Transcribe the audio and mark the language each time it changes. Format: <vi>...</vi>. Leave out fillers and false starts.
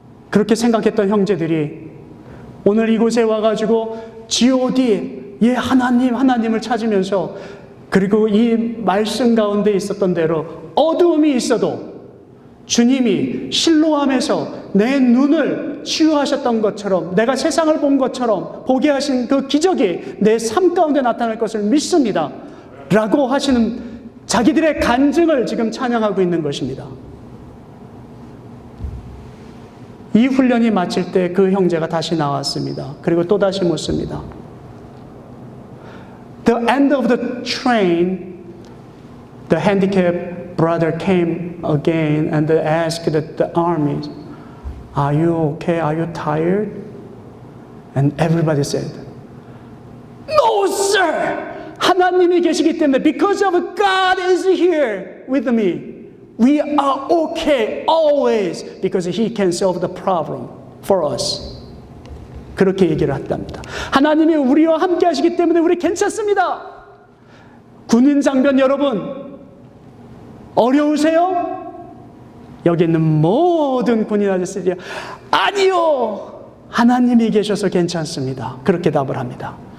<ko>그렇게 생각했던 형제들이 오늘 이곳에 와가지고 G.O.D 하나님을 찾으면서, 그리고 이 말씀 가운데 있었던 대로 어두움이 있어도 주님이 실로암에서 내 눈을 치유하셨던 것처럼, 내가 세상을 본 것처럼 보게 하신 그 기적이 내 삶 가운데 나타날 것을 믿습니다 라고 하시는 자기들의 간증을 지금 찬양하고 있는 것입니다. 이 훈련이 마칠 때 그 형제가 다시 나왔습니다. 그리고 또다시 묻습니다.</ko> <en>The end of the train, the handicapped brother came again and asked the army, Are you okay? Are you tired? And everybody said, No, sir!</en> <ko>하나님이 계시기 때문에,</ko> <en>because of God is here with me, we are okay always because He can solve the problem for us.</en> <ko>그렇게 얘기를 했답니다. 하나님이 우리와 함께 하시기 때문에 우리 괜찮습니다. 군인 장병 여러분, 어려우세요? 여기 있는 모든 군인 아저씨들이 아니요, 하나님이 계셔서 괜찮습니다. 그렇게 답을 합니다.</ko>